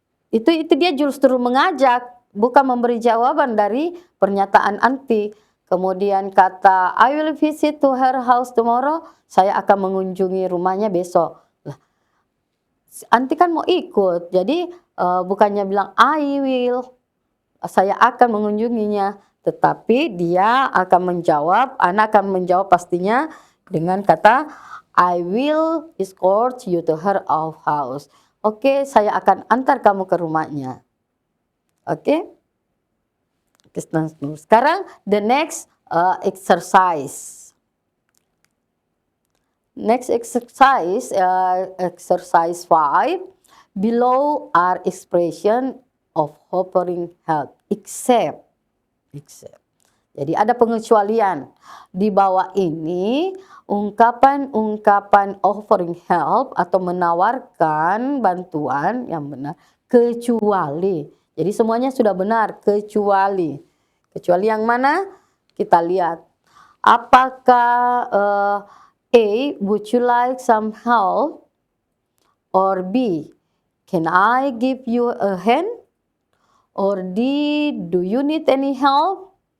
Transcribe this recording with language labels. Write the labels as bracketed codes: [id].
[id] Itu dia justru mengajak, bukan memberi jawaban dari pernyataan Anti. Kemudian kata [en] I will visit to her house tomorrow. [id] Saya akan mengunjungi rumahnya besok. Lah, Anti kan mau ikut. Jadi bukannya bilang [en] I will. [id] Saya akan mengunjunginya. Tetapi dia akan menjawab, Ana akan menjawab pastinya dengan kata [en] I will escort you to her house. [id] Oke, saya akan antar kamu ke rumahnya. Oke. [en] Sekarang the next exercise. Next exercise, exercise 5. Below are expression of offering help, except. [id] Jadi ada pengecualian. Di bawah ini ungkapan-ungkapan offering help atau menawarkan bantuan yang benar kecuali. Jadi semuanya sudah benar kecuali. Kecuali yang mana? Kita lihat. [en] Apakah A, would you like some help? Or B, can I give you a hand? Or D, do you need any help?